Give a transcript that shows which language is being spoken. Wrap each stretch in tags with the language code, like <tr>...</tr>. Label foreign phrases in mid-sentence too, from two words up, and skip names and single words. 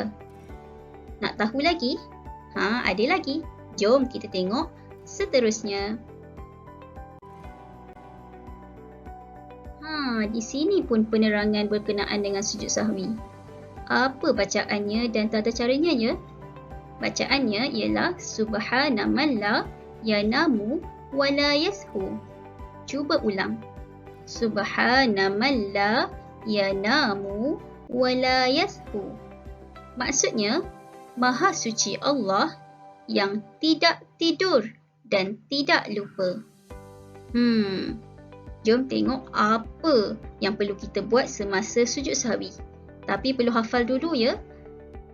<ms>Nak tahu lagi? Ada lagi. Jom kita tengok seterusnya. Di sini pun penerangan berkenaan dengan sujud sahwi. Apa bacaannya dan tata caranya ya? Bacaannya ialah</ms> <ar>سبحان من لا ينام ولا يسهو.</ar> <ms>Cuba ulang.</ms> <ar>سبحان من لا ينام ولا يسهو.</ar> <ms>Maksudnya, Maha Suci Allah yang tidak tidur dan tidak lupa. Jom tengok apa yang perlu kita buat semasa sujud sahwi. Tapi perlu hafal dulu ya.</ms>